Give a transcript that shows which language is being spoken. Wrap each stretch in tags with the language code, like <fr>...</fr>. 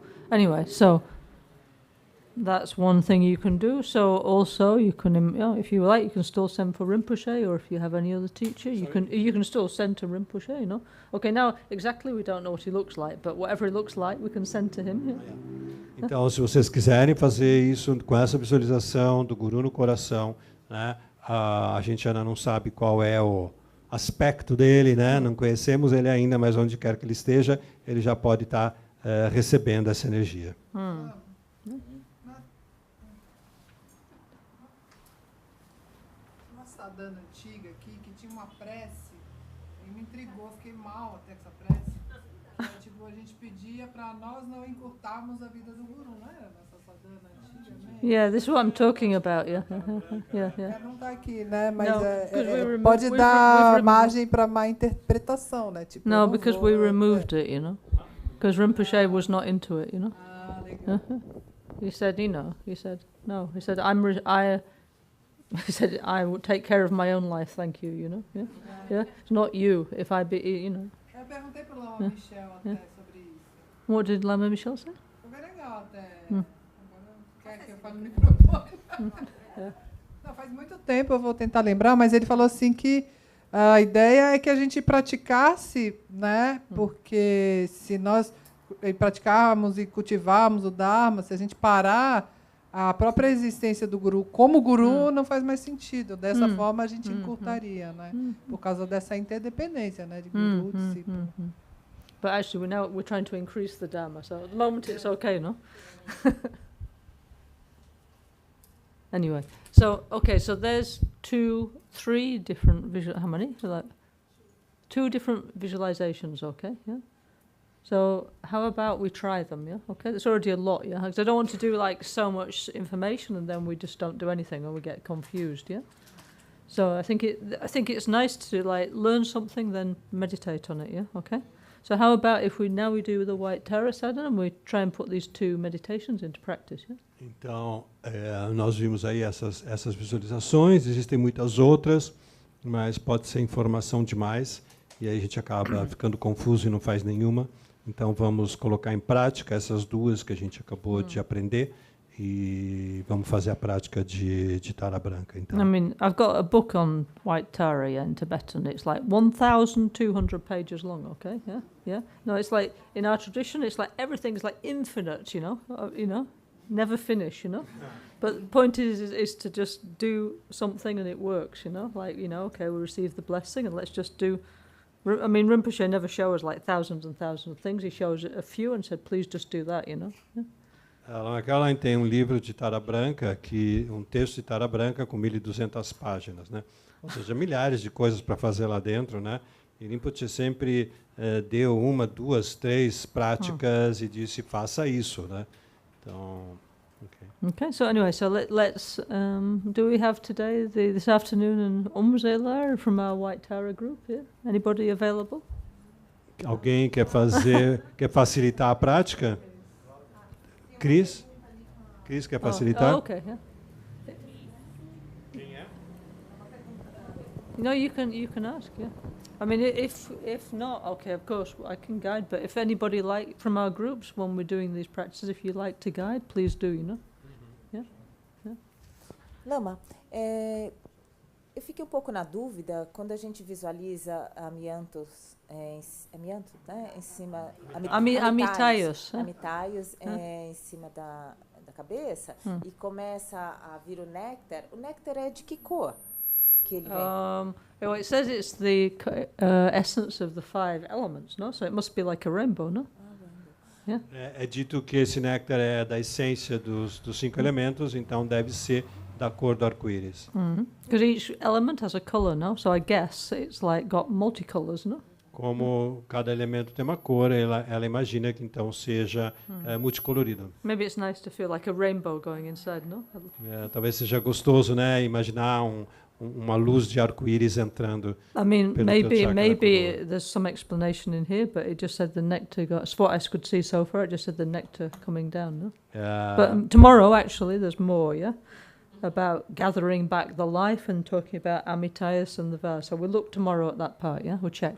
<en>Anyway, so that's one thing you can do. So also you can, if you like, you can still send for Rinpoche, or if you have any other teacher, you can still send to Rinpoche. You know. Okay, now exactly we don't know what he looks like, but whatever he looks like, we can send to him. Yeah?</en> <pt>Então, se vocês quiserem fazer isso com essa visualização do guru no coração, né? A gente ainda não sabe qual é o aspecto dele, né? Não conhecemos ele ainda, mas onde quer que ele esteja, ele já pode estar recebendo essa energia. Uma sadhana antiga aqui que tinha uma prece e me intrigou, fiquei mal até com essa prece. Tipo, a gente pedia para nós não encurtarmos a vida do guru, não era nessa sadhana antiga, né?</pt> <en>Yeah, this is what I'm talking about. Yeah, yeah.</en> <pt>Não está aqui, né? Mas</pt> <en>No,</en> <pt>pode dar margem para má interpretação, né? Tipo,</pt> <en>no, because we removed it, you know, because Rinpoche was not into it, you know.</en> <pt>Ah, legal.</pt> <en>He said, he said no. He said he said I will take care of my own life, thank you, you know. Yeah. It's not you. If I be, you know.</en> <pt>Eu perguntei para o Lama Michel até sobre isso.</pt> <en>What did Lama Michel say?</en> <pt>Foi bem legal até. Quer que eu fale no microfone? Não, faz muito tempo, eu vou tentar lembrar, mas ele falou assim que a ideia é que a gente praticasse, né? Porque se nós praticarmos e cultivarmos o Dharma, se a gente parar, a própria existência do guru como guru não faz mais sentido. Dessa forma a gente encurtaria, né? Por causa dessa interdependência, né? De guru e discípulo.</pt> <en>But actually, we're trying to increase the Dharma. So at the moment it's okay, no? Anyway, so there's 3 different how many? So like 2 different visualizations, okay? Yeah. So how about we try them, yeah? Okay, that's already a lot, yeah? Because I don't want to do like so much information and then we just don't do anything or we get confused, yeah? So I think it's nice to like learn something, then meditate on it, yeah? Okay. So how about if we do the White Tara sadhana and we try and put these 2 meditations into practice, yeah?</en> <pt>Então, nós vimos aí essas visualizações, existem muitas outras, mas pode ser informação demais, e aí a gente acaba ficando confuso e não faz nenhuma. Então, vamos colocar em prática essas 2 que a gente acabou de aprender, e vamos fazer a prática de Tara Branca. Então.</pt> <en>I mean, I've got a book on White Tara in Tibetan. It's like 1,200 pages long, okay? Yeah. No, it's like, in our tradition, it's like everything's like infinite, you know? Never finish, you know. But the point is to just do something and it works, you know. Like, okay, we receive the blessing and let's just do. I mean, Rinpoche never shows like thousands and thousands of things. He shows a few and said, please just do that, you know. Yeah.</en> <pt>Ela tem livro de Tara Branca, texto de Tara Branca com 1.200 páginas, né? Ou seja, milhares de coisas para fazer lá dentro, né? E Rinpoche sempre deu 1, 2, 3 práticas e disse, faça isso, né? Então,</pt> <en>okay. So anyway, let's. Do we have today, this afternoon, an Umzela from our White Tara group here? Anybody available?</en> <pt>Alguém quer facilitar a prática? Cris quer facilitar?</pt> <en>Oh, okay. Yeah.</en> <pt>Quem é?</pt> <en>No, you can ask. Yeah. I mean, if not, okay, of course, I can guide. But if anybody from our groups, when we're doing these practices, if you like to guide, please do, you know? Yeah?</en> <pt>Lama, eu fiquei um pouco na dúvida quando a gente visualiza amiantos, amianto, né? Em cima... Amitaios. Em cima da cabeça e começa a vir o néctar. O néctar é de que cor? Que ele vem?</pt> <en>It says it's the essence of the 5 elements, no? So it must be like a rainbow, no? Yeah.</en> <pt>É dito que esse néctar é da essência dos 5 elementos, então deve ser da cor do arco-íris.</pt> <en>Because each element has a color, no? So I guess it's like got multicolors, no?</en> <pt>como cada elemento tem uma cor, ela imagina que então seja multicolorido.</pt> <en>Maybe it's nice to feel like a rainbow going inside, no?</en> <pt>Talvez seja gostoso, né, imaginar uma luz de arco-íris entrando.</pt> <en>I mean,</en> <pt>pelo teu</pt> <en>maybe</en> <pt>chakra</pt> <en>there's some explanation in here, but it just said the nectar got. As what I could see so far, it just said the nectar coming down, no? But tomorrow, actually, there's more, yeah, about gathering back the life and talking about amitayas and the vase. So we'll look tomorrow at that part, yeah? We'll check,</en>